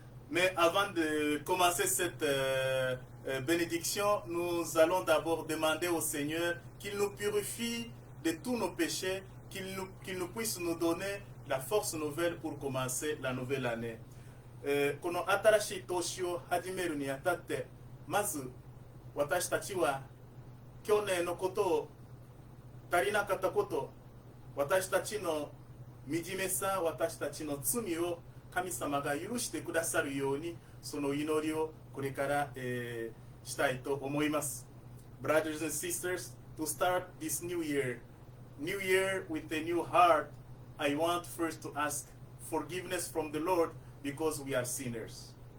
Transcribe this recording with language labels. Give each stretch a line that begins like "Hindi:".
French: Mais avant de commencer cette bénédiction, nous allons d'abord demander au Seigneur qu'il nous purifie de tous nos péchés, qu'il nous puisse nous donner la force nouvelle pour commencer la nouvelle année.
Japanese: この新しい年を始めるにあたって、まず私たちは去年のことを、足りなかったこと、私たちの惨めさ、私たちの罪を神様が許してくださるように、その祈りをこれから、したいと思います。
English: Brothers and sisters, to start this new year with a new heart, I want first to ask forgiveness from the Lord because we are sinners.